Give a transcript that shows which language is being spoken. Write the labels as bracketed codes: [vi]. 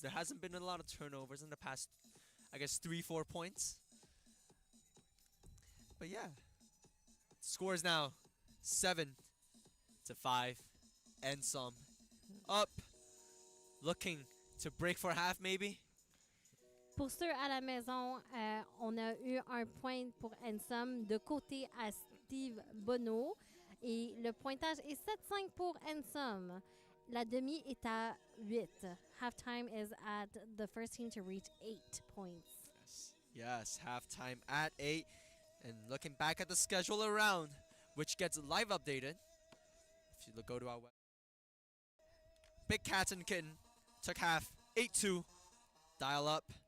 [en] There hasn't been a lot of turnovers in the past, I guess, 3-4 points. But yeah, score is now 7-5. NSOM up, looking to break for half maybe. [fr] Pour ceux à la maison, on a eu un point pour NSOM de côté à Steve Bonneau. Et le pointage est 7-5 pour NSOM. La demi est à 8. [en] Halftime is at the first team to reach 8 points. Yes, halftime at 8. And looking back at the schedule around, which gets live updated. If you go to our web. Big Cats and Kitten took half 8-2. Dial up.